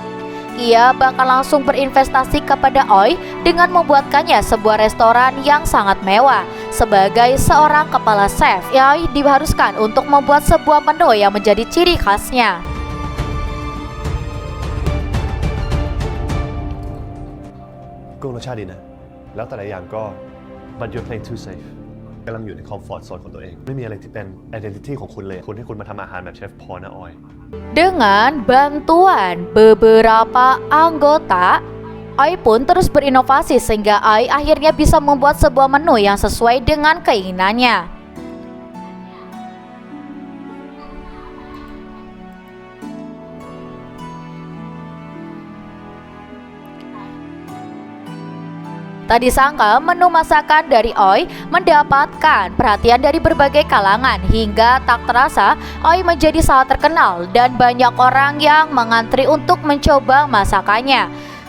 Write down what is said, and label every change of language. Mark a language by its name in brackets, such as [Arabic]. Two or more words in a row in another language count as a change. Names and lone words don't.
[Indonesian] Ia bakal langsung berinvestasi kepada Oi dengan membuatkannya sebuah restoran yang sangat mewah. Sebagai seorang kepala chef, Oi diharuskan untuk membuat sebuah menu yang menjadi ciri khasnya. [Thai] Gung รสชาติดีนะแล้วแต่ละอย่างก็ [English] but you're playing too safe [Thai] กำลังอยู่ใน [English] comfort zone [Thai] ของตัวเองไม่มีอะไรที่เป็น identity ของคุณเลยคุณให้คุณมาทำอาหารแบบเชฟพอนะออย [Indonesian] Dengan bantuan beberapa anggota, Oi pun terus berinovasi sehingga Oi akhirnya bisa membuat sebuah menu yang sesuai dengan keinginannya. Tak disangka menu masakan dari Oi mendapatkan perhatian dari berbagai kalangan hingga tak terasa Oi menjadi sangat terkenal dan banyak orang yang mengantri untuk mencoba masakannya.